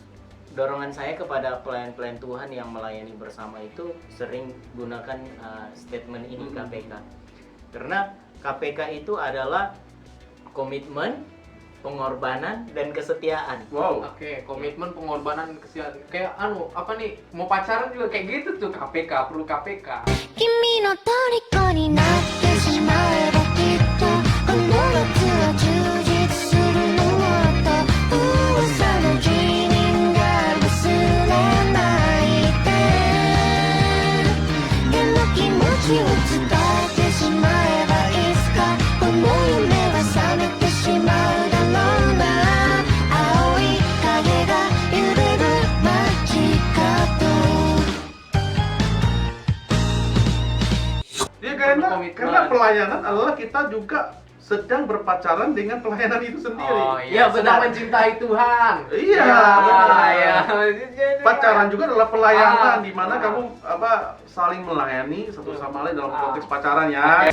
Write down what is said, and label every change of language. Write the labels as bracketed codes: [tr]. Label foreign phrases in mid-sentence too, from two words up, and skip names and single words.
[id] Dorongan saya kepada pelayan-pelayan Tuhan yang melayani bersama itu sering gunakan statement ini KPK. Karena KPK itu adalah komitmen, pengorbanan, dan kesetiaan. Wow. Oke, komitmen, pengorbanan, kesetiaan. Kayak apa nih? Mau pacaran juga kayak gitu tuh KPK, perlu KPK. [ja] 君の虜になってしまえばきっとこの夏は充実するのと噂の辞任が忘れないででも気持ちを伝えてしまえばいつかこの夢は覚めてしまうだろうな青い影が揺れる街角 [id] Ya karena pelayanan adalah kita juga sedang berpacaran dengan pelayanan itu sendiri. Oh iya, benar. sedang mencintai Tuhan. Iya. Iya. Pacaran juga adalah pelayanan di mana kamu saling melayani satu sama lain dalam konteks pacaran ya.